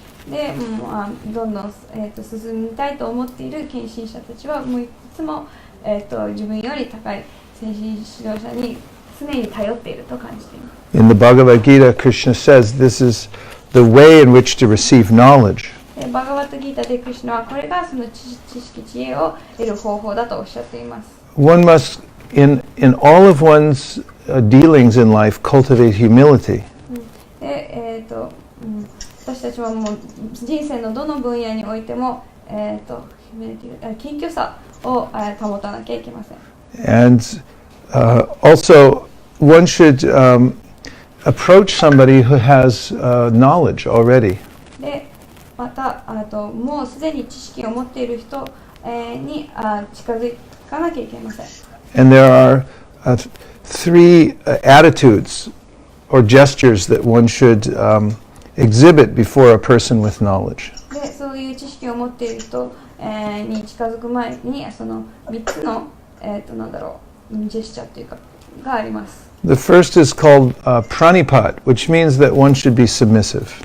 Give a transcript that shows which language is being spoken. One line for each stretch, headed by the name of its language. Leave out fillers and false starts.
Japanese: でどんどん、進みたいと思っている献身者たちはもういつも、自分より高い精神指導者に常に頼っていると感じています。
English: In the Bhagavad Gita, Krishna says this is the way in which to receive knowledge.
Japanese: バガバットギータでクリシュナはこれがその知識知恵を得る方法だとおっしゃっています。
English: One must, in all of one's dealings in life, cultivate humility.
Japanese: で、私たちはもう人生のどの分野においても、謙虚さを保たなきゃいけません。
English: And also, one should approach somebody who has knowledge already.
Japanese: でまたもうすでに知識を持っている人、に近づかなきゃいけません。
English: And there are three attitudes or gestures that one should exhibit before a person with knowledge.
Japanese: でそういう知識を持っている人、に近づく前にその3つの、なんだろうジェスチャーというかがあります。
English: The first is called pranipat, which means that one should be submissive.